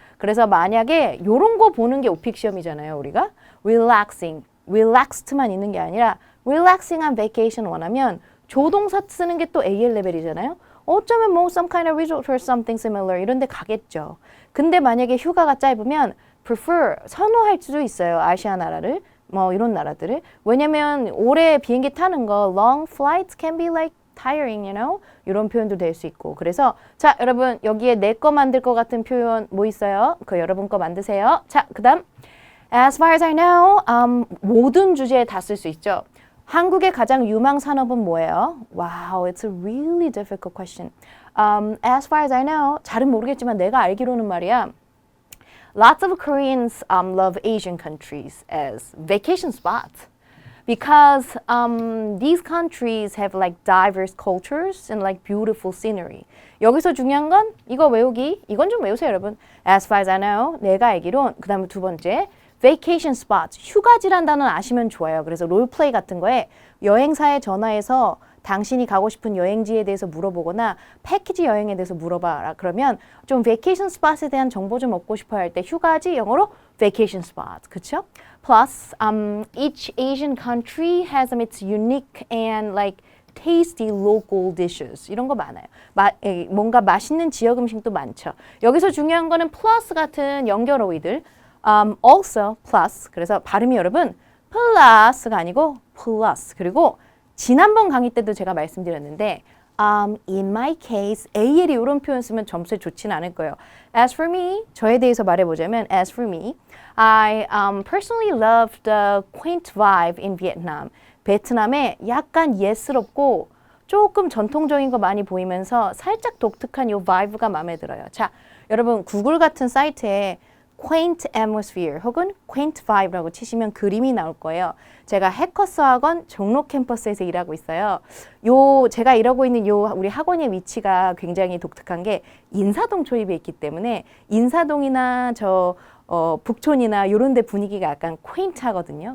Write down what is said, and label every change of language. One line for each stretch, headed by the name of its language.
Korean: 그래서 만약에 요런 거 보는 게 오픽 시험이잖아요. 우리가 relaxing, relaxed만 있는 게 아니라
English: relaxing on vacation
Korean: 원하면 조동사 쓰는 게 또 AL 레벨이잖아요. 어쩌면 뭐
English: some kind of resort or something similar
Korean: 이런 데 가겠죠. 근데 만약에 휴가가 짧으면 prefer, 선호할 수도 있어요. 아시아 나라를. 뭐 이런 나라들을. 왜냐면 오래 비행기 타는 거
English: long flights can be like tiring, you know?
Korean: 이런 표현도 될 수 있고. 그래서 자, 여러분 여기에 내 거 만들 것 같은 표현 뭐 있어요? 그 여러분 거 만드세요. 자, 그다음
English: as far as I know,
Korean: 모든 주제에 다 쓸 수 있죠. 한국의 가장 유망 산업은 뭐예요?
English: Wow, it's a really difficult question. As far as I know,
Korean: 잘은 모르겠지만 내가 알기로는 말이야.
English: Lots of Koreans love Asian countries as vacation spots because these countries have like diverse cultures and like beautiful scenery.
Korean: 여기서 중요한 건 이거 외우기. 이건 좀 외우세요, 여러분. As far as I know, 내가 알기론. 그다음에 두 번째, vacation spots. 휴가지란 단어는 아시면 좋아요. 그래서 롤플레이 같은 거에 여행사에 전화해서 당신이 가고 싶은 여행지에 대해서 물어보거나 패키지 여행에 대해서 물어봐라. 그러면 좀 vacation spot에 대한 정보 좀 얻고 싶어 할 때 휴가지 영어로 vacation spot. 그렇죠?
English: Plus, each Asian country has its unique and like tasty local dishes.
Korean: 이런 거 많아요. 뭔가 맛있는 지역 음식도 많죠. 여기서 중요한 거는 plus 같은 연결어휘들.
English: Also, plus.
Korean: 그래서 발음이 여러분 plus가 아니고 plus. 그리고 지난번 강의 때도 제가 말씀드렸는데 in my case, AL이 이런 표현 쓰면 점수에 좋지는 않을 거예요.
English: As for me,
Korean: 저에 대해서 말해보자면
English: as for me, I personally love the quaint vibe in Vietnam.
Korean: 베트남에 약간 예스럽고 조금 전통적인 거 많이 보이면서 살짝 독특한 이 vibe가 마음에 들어요. 자, 여러분 구글 같은 사이트에 quaint atmosphere 혹은 quaint vibe라고 치시면 그림이 나올 거예요. 제가 해커스 학원 종로 캠퍼스에서 일하고 있어요. 제가 일하고 있는 우리 학원의 위치가 굉장히 독특한 게 인사동 초입에 있기 때문에 인사동이나 북촌이나 이런 데 분위기가 약간 quaint하거든요.